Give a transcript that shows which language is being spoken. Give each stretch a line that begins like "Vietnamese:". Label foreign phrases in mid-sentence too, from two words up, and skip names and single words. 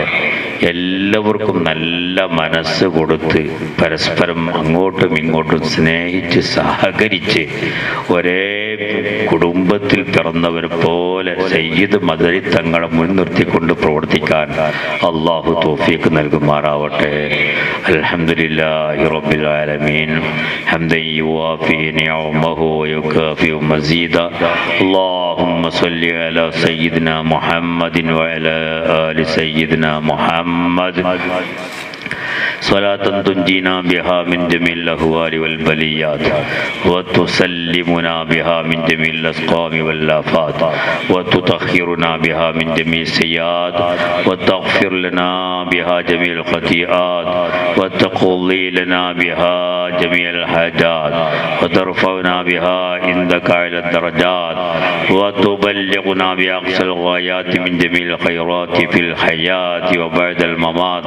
Malayalam: എല്ലാവർക്കും നല്ല മനസ്സ് കൊടുത്ത് പരസ്പരം അങ്ങോട്ടും ഇങ്ങോട്ടും സ്നേഹിച്ച് സഹകരിച്ച് ഒരേ കുടുംബത്തിൽ പിറന്നവരെ പോലെ സയ്യിദ് മദനി തങ്ങളെ മുൻനിർത്തിക്കൊണ്ട് പ്രവർത്തിക്കാൻ അല്ലാഹു തൗഫീഖ് നൽകുമാറാവട്ടെ.
Arabic: الحمد لله رب العالمين حمدا يوافي نعمه ويكافئ مزيده. اللهم صل على سيدنا محمد وعلى آل سيدنا محمد صلاة تنجينا بها من جميع الأهوال والبليات وتسلمنا بها من جميع الأسقام والآفات وتطهرنا بها من جميع السيئات وتغفر لنا بها جميع الخطيئات وتقضي لنا بها جميع الحاجات وترفعنا بها عندك على الدرجات وتبلغنا بأقصى الغايات من جميع الخيرات في الحياة وبعد الممات.